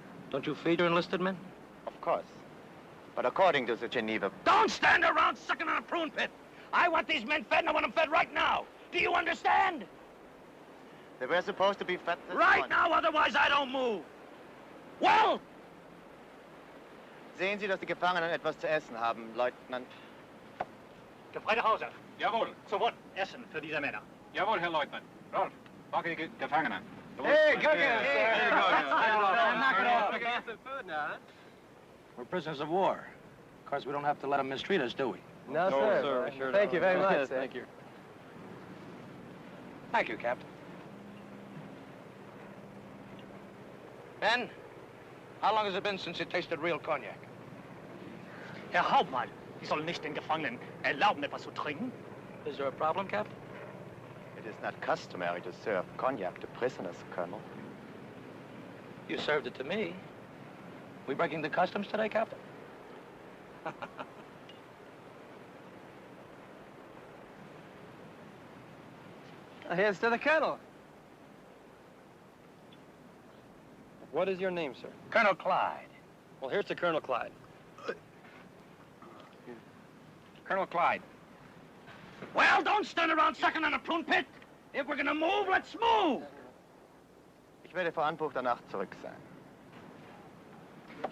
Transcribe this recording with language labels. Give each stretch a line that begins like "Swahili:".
English: Don't you feed your enlisted men? Of course. But according to the Geneva... Don't stand around sucking on a prune pit. I want these men fed, and I want them fed right now. Do you understand? They were supposed to be fed this Right morning. now, otherwise I don't move. Well?
German: Sehen Sie, dass die Gefangenen etwas zu essen haben, Leutnant. Gefreiter Hauser. Jawohl. Sofort Essen für diese Männer. Jawohl, Herr Leutnant. Rolf, backe die Gefangenen.
English: Hey, cook it! Hey, Knock it off. Okay. Some food now, huh? We're prisoners of war. Of course, we don't have to let them mistreat us, do we? No, sir. Thank you very much, sir. Thank you. Thank you, Captain. Ben, how long has it been since you tasted real cognac?
German: Herr Hauptmann, Sie sollen nicht den Gefangenen erlauben, etwas zu trinken.
English: Is there a problem, Captain? It is not customary to serve cognac to prisoners, Colonel. You served it to me. We breaking the customs today, Captain? Here's to the Colonel. What is your name, sir? Colonel Clyde. Well, here's to Colonel Clyde. Colonel Clyde. Well, don't stand around sucking on a prune pit. If we're gonna move, let's move.
German: Ich werde vor Anbruch der Nacht zurück sein.